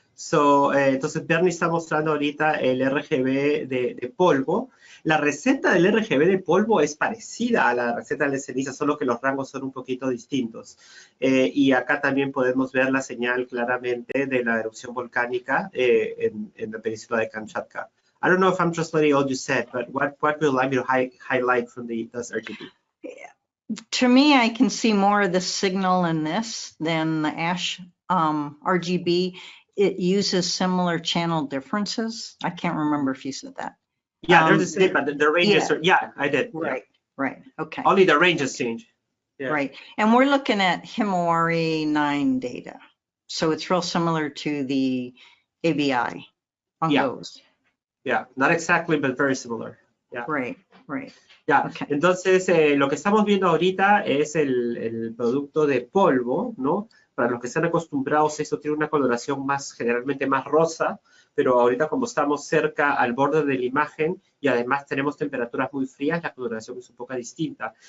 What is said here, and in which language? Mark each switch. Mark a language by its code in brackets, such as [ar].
[es] So, entonces Bernie está mostrando ahorita el RGB de polvo. La receta del RGB de polvo es parecida a la receta de ceniza, solo que los rangos son un poquito distintos. Y acá también podemos ver la señal claramente de la erupción volcánica en la península de Kamchatka. [en] I don't know if I'm translating all you said, but what would you like me to highlight from the dust RGB? To me, I can see more of the signal in this than the ash RGB. It uses similar channel differences. I can't remember if you said that. Yeah, they're the same, but the ranges are, yeah, I did. Right, okay. Only the ranges change. Yeah. Right, and we're looking at Himawari 9 data. So it's real similar to the ABI on those. Yeah, not exactly, but very similar. Yeah. Right. Ya, Okay. [es] entonces lo que estamos viendo ahorita es el producto de polvo, ¿no? Para los que están acostumbrados, esto tiene una coloración generalmente más rosa, pero ahorita como estamos cerca al borde de la imagen y además tenemos temperaturas muy frías, la coloración es un poco distinta.